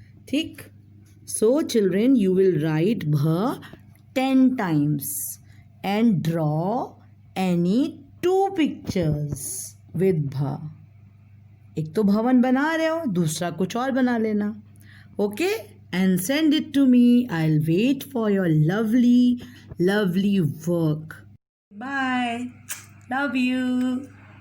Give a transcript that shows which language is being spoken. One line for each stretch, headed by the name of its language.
English: ठीक. So children, you will write bha 10 times. and draw any two pictures with bha.
Hindi: एक तो भवन बना रहे हो, दूसरा कुछ और बना लेना.
English: Okay? And send it to me. I'll wait for your lovely, lovely work. Bye. Love you.